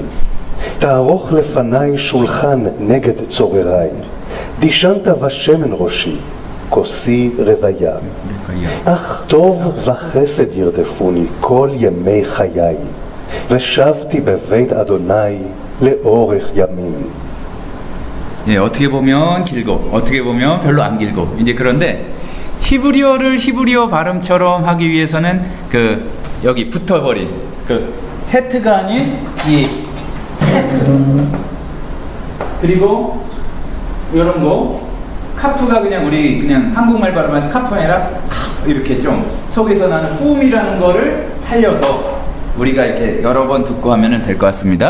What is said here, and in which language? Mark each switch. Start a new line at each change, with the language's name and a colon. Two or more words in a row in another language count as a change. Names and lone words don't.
Hebrew: תערוך לפניי שולחן נגד צורריי. דישנת בשמן ראשי, כוסי רוויה. אך טוב וחסד ירדפוני כל ימי חיי. ושבתי בבית אדוני לאורך ימים.
Korean: 예, 어떻게 보면 길고 어떻게 보면 별로 안 길고 이제 그런데 히브리어를 히브리어 발음처럼 하기 위해서는 그 여기 붙어버린 그 헤트가 아닌 이 헤트 그리고 이런 거 카프가 그냥 우리 그냥 한국말 발음해서 카프가 아니라 이렇게 좀 속에서 나는 후음이라는 거를 살려서 우리가 이렇게 여러 번 듣고 하면 될 것 같습니다.